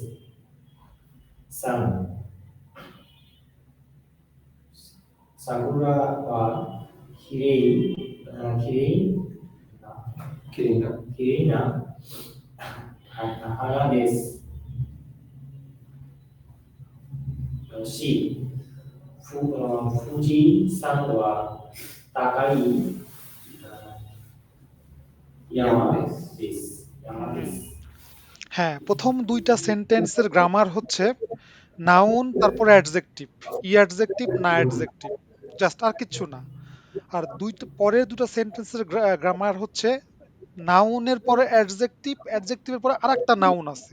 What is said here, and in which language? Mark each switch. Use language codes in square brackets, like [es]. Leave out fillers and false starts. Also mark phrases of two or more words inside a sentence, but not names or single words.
[ja] 。3、桜はきれい、きれいきれいな花です。4、富士山は高い山です。山です。 [bn] হ্যাঁ, প্রথম দুইটা সেন্টেন্সের গ্রামার হচ্ছে নাউন তারপরে অ্যাডজেক্টিভ, অ্যাডজেক্টিভ না অ্যাডজেক্টিভ, জাস্ট আর কিচ্ছু না। আর পরের দুটো সেন্টেন্সের গ্রামার হচ্ছে নাউনের পরে অ্যাডজেক্টিভ, অ্যাডজেক্টিভের পরে আরেকটা নাউন আছে।